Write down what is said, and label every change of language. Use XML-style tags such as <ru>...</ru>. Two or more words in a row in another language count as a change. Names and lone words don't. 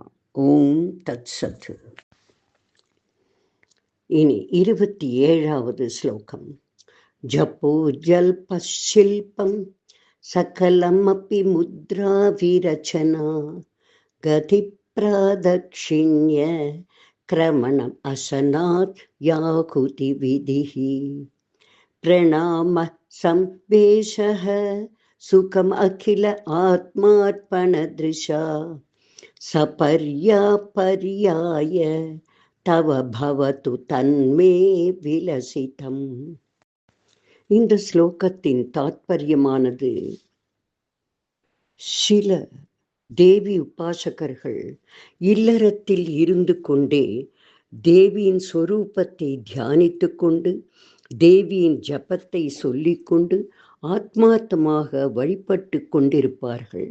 <sa>ॐ तत् सत्.</sa> <ta>இனி 27வது ஸ்லோகம்.</ta> <sa>जपो जल्पशिल्पं सकलमपि मुद्रा विरचना गति प्रादक्षिण्य क्रमणम् असनात् याहुति विधिः प्रणामः संवेशः सुखम् अखिल आत्मार्पणदृशा सपर्यापर्याय तव भवतु तन्मे विलसितम्.</sa> <ta>இந்த ஸ்லோகத்தின் தாத்பரியமானது, சில தேவி உபாசகர்கள் இல்லறத்தில் இருந்து கொண்டே தேவியின் சொரூபத்தை தியானித்து கொண்டு தேவியின் ஜபத்தை சொல்லிக்கொண்டு ஆத்மார்த்தமாக வழிபட்டு கொண்டிருப்பார்கள்.</ta>